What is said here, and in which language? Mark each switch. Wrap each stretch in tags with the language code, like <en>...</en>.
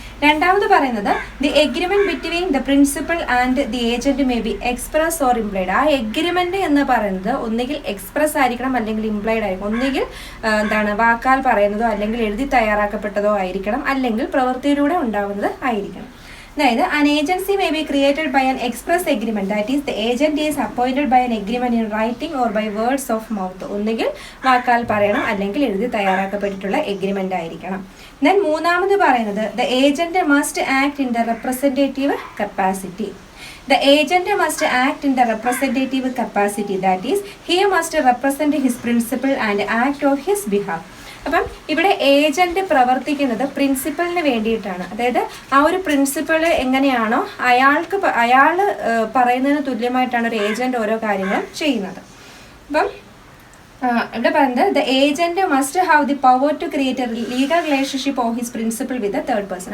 <ml>രണ്ടാമത് പറയുന്നത്</ml> <en>The agreement between the principal and the agent may be express or implied.</en> <ml>ആ agreement എന്ന് പറയുന്നത് ഒന്നുകിൽ എക്സ്പ്രസ് ആയിരിക്കണം അല്ലെങ്കിൽ ഇംപ്ലൈഡ് ആയിരിക്കണം. ഒന്നുകിൽ വാക്കാൽ പറയുന്നതോ അല്ലെങ്കിൽ എഴുതി തയ്യാറാക്കപ്പെട്ടതോ ആയിരിക്കണം, അല്ലെങ്കിൽ പ്രവൃത്തിയിലൂടെ ഉണ്ടാവുന്നത് ആയിരിക്കണം. അതായത്</ml> <en>an agency may be created by an express agreement, that is the agent is appointed by an agreement in writing or by words of mouth.</en> <ml>ഒന്നുകിൽ വാക്കാൽ പറയണം അല്ലെങ്കിൽ എഴുതി തയ്യാറാക്കപ്പെട്ടിട്ടുള്ള എഗ്രിമെന്റ് ആയിരിക്കണം.</ml> <en>then</en> <ml>മൂന്നാമത് പറയുന്നത്</ml> <en>the agent must act in the representative capacity. The agent must act in the representative capacity, that is he must represent his principal and act on his behalf.</en> <ml>അപ്പം ഇവിടെ ഏജന്റ് പ്രവർത്തിക്കുന്നത് പ്രിൻസിപ്പലിന് വേണ്ടിയിട്ടാണ്. അതായത് ആ ഒരു പ്രിൻസിപ്പൾ എങ്ങനെയാണോ അയാൾ പറയുന്നതിന് തുല്യമായിട്ടാണ് ഒരു ഏജന്റ് ഓരോ കാര്യങ്ങളും ചെയ്യുന്നത്. അപ്പം ഇവിടെ പറയുന്നത്</ml> <en>The agent must have the power to create a legal relationship of his principal with third person.</en>